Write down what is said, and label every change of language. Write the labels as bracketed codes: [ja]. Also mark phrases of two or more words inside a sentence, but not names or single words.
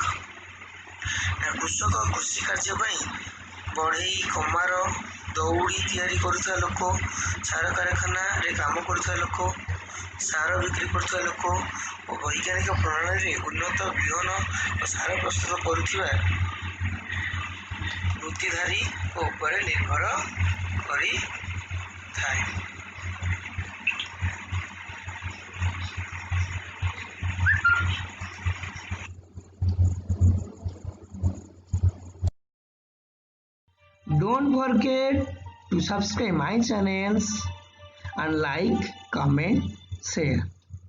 [or] ନା କୃଷକ କୃଷି କାର୍ଯ୍ୟ ପାଇଁ ବଢ଼େଇ, କମାର, ଦଉଡ଼ି ତିଆରି କରୁଥିବା ଲୋକ, ସାର କାରଖାନାରେ କାମ କରୁଥିବା ଲୋକ, ସାର ବିକ୍ରି କରୁଥିବା ଲୋକ ଓ ବୈଜ୍ଞାନିକ ପ୍ରଣାଳୀରେ ଉନ୍ନତ ବିହନ ଓ ସାର ପ୍ରସ୍ତୁତ କରୁଥିବା ବୃତ୍ତିଧାରୀଙ୍କ ଉପରେ ନିର୍ଭର କରିଥାଏ। [en] Don't forget to subscribe my channels and like, comment, share.